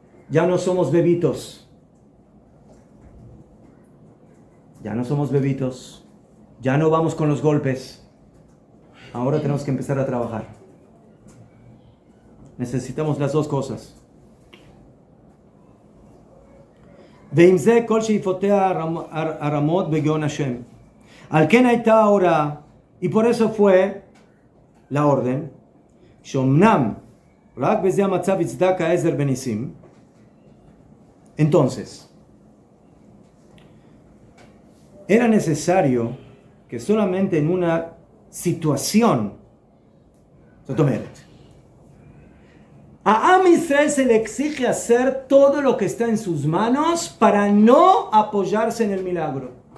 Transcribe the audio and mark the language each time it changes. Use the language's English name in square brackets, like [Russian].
[Spanish] Ya no somos bebitos. Ya no somos bebitos. Ya no vamos con los golpes. Ahora tenemos que empezar a trabajar. Necesitamos las dos cosas. [Hebrew] ועם זה כל שאיפותיה הרמות בגאון השם. על כן הייתה ההוראה, [Spanish] y por eso fue la orden, [Hebrew] שאומנם רק בזה המצב יצדק העזר בניסים. [Spanish] Entonces, era necesario que solamente en una situación, a Am Israel se le exige hacer todo lo que está en sus manos para no apoyarse en el milagro.